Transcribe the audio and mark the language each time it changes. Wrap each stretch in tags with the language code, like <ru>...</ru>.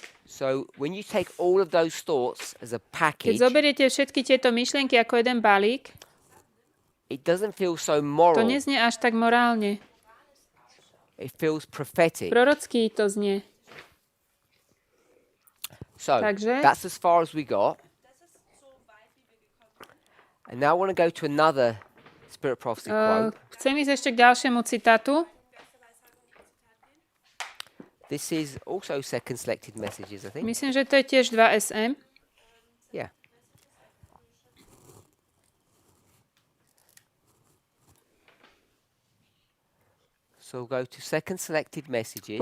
<en>So when you take all of those thoughts as a</en> <sk>Keď</sk> <en>package,</en> <sk>zoberiete všetky tieto myšlienky ako jeden balík,</sk> <en>it doesn't feel so</en> <sk>to</sk> <en>moral.</en> <sk>neznie až tak morálne.</sk> <en>It feels prophetic.</en> <sk>Prorocký to znie.</sk> <en>So</en> <sk>Takže-</sk> <en>that's as far as we got. And now I want to go to another Spirit Prophecy quote.</en> <sk>Chcem ísť ešte k ďalšiemu citátu.</sk> <en>This is also second selected messages, I think.</en> <sk>Myslím, že to je tiež 2SM.</sk> <en>Yeah. So we'll go to second selected messages,</en>